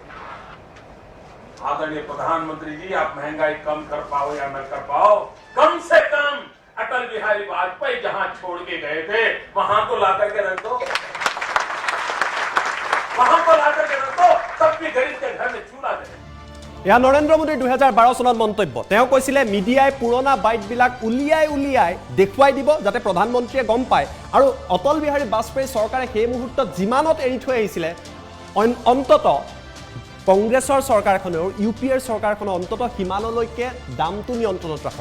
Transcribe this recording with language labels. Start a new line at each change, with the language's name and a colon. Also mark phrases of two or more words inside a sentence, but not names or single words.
Hindi: आदरणीय प्रधानमंत्री जी, आप महंगाई कम कर पाओ या न कर पाओ, कम से कम अटल बिहारी वाजपेयी जहां छोड़ के गए थे वहां तो लाकर के रख दो, वहां तो लाकर के रख दो, तब भी गरीब के घर में चूल्हा दे।
Assamese: এয়া নৰেন্দ্ৰ মোদীৰ 2012 চনত মন্তব্য। তেওঁ কৈছিলে মিডিয়াই পুৰণা বাইটবিলাক উলিয়াই দেখুৱাই দিব যাতে প্ৰধানমন্ত্ৰীয়ে গম পায়, আৰু অটল বিহাৰী বাজপেয়ী চৰকাৰে সেই মুহূৰ্তত যিমানত এৰি থৈ আহিছিলে অন্তত কংগ্ৰেছৰ চৰকাৰখনেও UPR চৰকাৰখনে অন্তত সিমানলৈকে দামটো নিয়ন্ত্ৰণত ৰাখক।